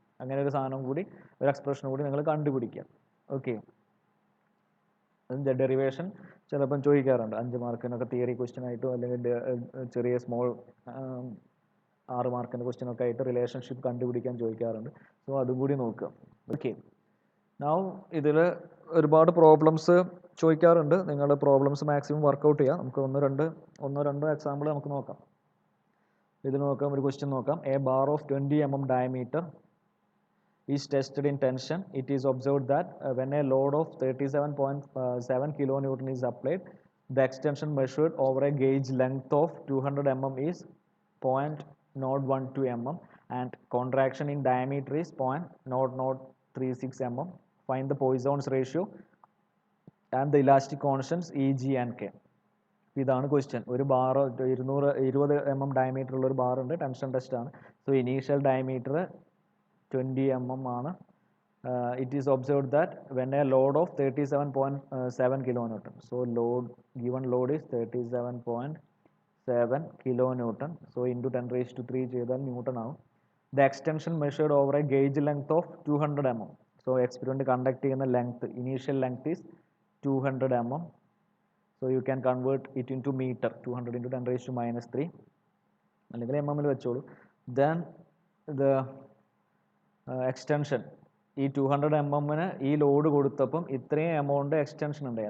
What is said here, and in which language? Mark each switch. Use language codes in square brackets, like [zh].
[ml] അങ്ങനെ ഒരു സാധനം കൂടി, ഒരു എക്സ്പ്രഷൻ കൂടി നിങ്ങൾ കണ്ടുപിടിക്കുക. ഓക്കെ, അതിൻ്റെ ഡെറിവേഷൻ ചിലപ്പം ചോദിക്കാറുണ്ട് 5 മാർക്കിനൊക്കെ തിയറി ക്വസ്റ്റ്യൻ ആയിട്ടോ അല്ലെങ്കിൽ ചെറിയ സ്മോൾ 6 മാർക്കിൻ്റെ ക്വസ്റ്റ്യൻ ഒക്കെ ആയിട്ട് റിലേഷൻഷിപ്പ് കണ്ടുപിടിക്കാൻ ചോദിക്കാറുണ്ട്. സോ അതും കൂടി നോക്കുക. ഓക്കെ, നൗ ഇതിൽ ഒരുപാട് പ്രോബ്ലംസ് ചോദിക്കാറുണ്ട്. നിങ്ങൾ പ്രോബ്ലംസ് മാക്സിമം വർക്കൗട്ട് ചെയ്യുക. നമുക്ക് ഒന്നോ രണ്ടോ എക്സാമ്പിൾ നമുക്ക് നോക്കാം. ഇത് നോക്കാം, ഒരു ക്വസ്റ്റ്യൻ നോക്കാം. [en] A bar of 20 mm diameter is tested in tension. It is observed that when a load of 37.7 kilonewton is applied, the extension measured over a gauge length of 200 mm is 0.012 mm and contraction in diameter is 0.0036 mm. Find the Poisson's ratio and the elastic constants Eg and K. [ml] ഇതാണ് question. ഒരു bar 20 mm diameter ഉള്ള ഒരു bar ഉണ്ട്, tension test ആണ്. So initial diameter 20 mm ആണ്. [en] It is observed that when a load of 37.7 kilonewton, so given load is 37.7 kilonewton, so into 10 raised to 3 [ml] ചെയ്താൽ newton ആവും. [en] The extension measured over a gauge length of 200 mm. So experiment conduct ചെയ്യുന്ന length, initial length is 200 mm. So you can convert it into meter, 200 into 10 raised to minus 3, [ml] അല്ലെങ്കിൽ mm ൽ വെച്ചോളൂ. Then the extension, ഈ 200 mm ഈ load കൊടുത്തപ്പം ഇത്രയും amount extension ഉണ്ടായി.